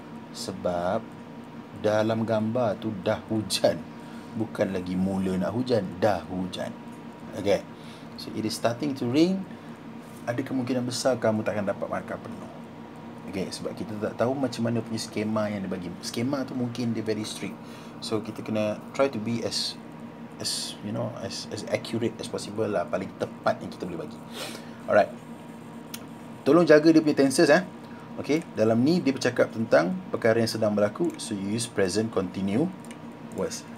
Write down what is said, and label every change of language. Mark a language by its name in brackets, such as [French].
[Malay] Sebab dalam gambar tu dah hujan. Bukan lagi mula nak hujan, dah hujan. [English] Okay, so it is starting to rain. [Malay] Ada kemungkinan besar kamu takkan dapat markah penuh. Okay, sebab kita tak tahu macam mana punya skema yang dia bagi. Skema tu mungkin dia [English] very strict. So [Malay] kita kena [English] try to be as you know, as accurate as possible lah. [Malay] Paling tepat yang kita boleh bagi. Alright, tolong jaga dia punya tenses. Okay, dalam ni dia bercakap tentang perkara yang sedang berlaku. [English] So you use present continuous